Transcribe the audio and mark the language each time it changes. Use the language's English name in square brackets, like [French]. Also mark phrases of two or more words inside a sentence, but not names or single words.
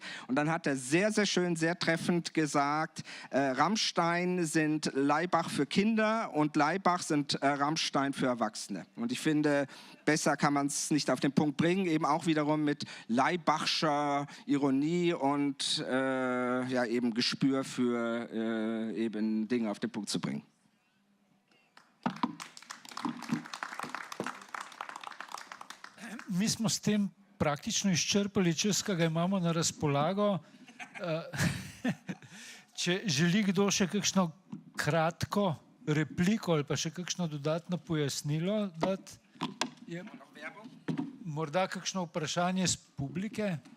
[German] Und dann hat er sehr, sehr schön, sehr treffend gesagt, Rammstein sind Laibach für Kinder und Laibach sind Rammstein für Erwachsene. Und ich finde, besser kann man es nicht auf den Punkt bringen, eben auch wiederum mit Laibachscher Ironie und eben Gespür für eben Dinge auf den Punkt zu bringen. [Slovenian] Mi smo s tem praktično izčrpali čas, ki ga imamo na razpolago. Če želi kdo še kakšno kratko repliko ali pa še kakšno dodatno pojasnilo dati, je morda kakšno vprašanje z publike?